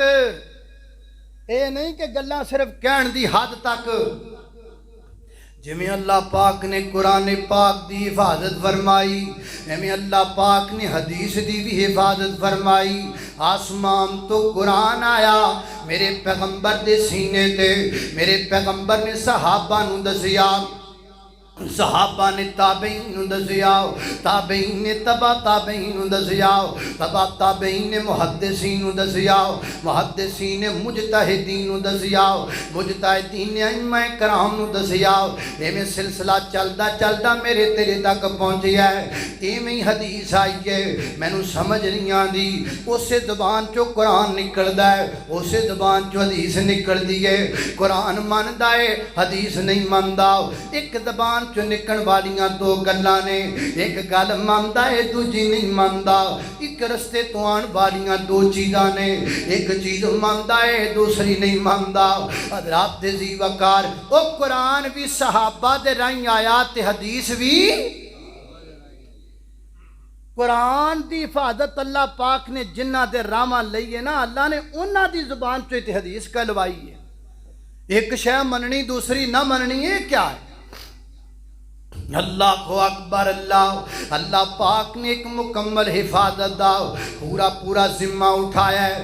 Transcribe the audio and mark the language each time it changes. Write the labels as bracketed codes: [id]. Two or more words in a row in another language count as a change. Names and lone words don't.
[pa] اے نہیں کہ گلاں صرف کہن دی حد تک. جویں اللہ پاک نے قرآن پاک دی حفاظت فرمائی ایویں اللہ پاک نے حدیث دی بھی حفاظت فرمائی. آسمان تو قرآن آیا میرے پیغمبر دے سینے تے, میرے پیغمبر نے صحابہ نو دسیا, صحابہ نے تابعین نو دسیا, تابعین نے تبع تابعین نو دسیا, تبع تابعین نے محدثین نو دسیا, محدثین نے مجتہدین نو دسیا, مجتہدین نے ائمہ کرام نو دسیا. ایویں سلسلہ چلدا چلدا میرے تیرے تک پہنچیا ہے. ایویں حدیث آئی ہے مینوں سمجھ نہیں آندی. اسے زبان چوں قرآن نکلدا ہے, اسے زبان چوں حدیث نکلدی ہے. قرآن مندا ہے حدیث نہیں مندا. ایک زبان چو نکن والیاں دو گلاں نے, ایک گل مندا ہے دوجی نہیں مندا. ایک رستے تو آن والیاں دو چیزاں نے, ایک چیز مندا ہے دوسری نہیں مندا. حضرات دی وقار او قرآن بھی صحابہ دے رائیں آیا تے حدیث بھی قرآن دی حفاظت اللہ پاک نے جنہ دے راما لئیے نا، اللہ نے انہ دی زبان تو ایک حدیث کہلوائی ہے۔ ایک شے مننی دوسری نہ مننی، ہے کیا ہے؟ [ar] اللہ کو اکبر۔ [pa] اللہ پاک نے ایک مکمل حفاظت دا پورا ذمہ اٹھایا ہے۔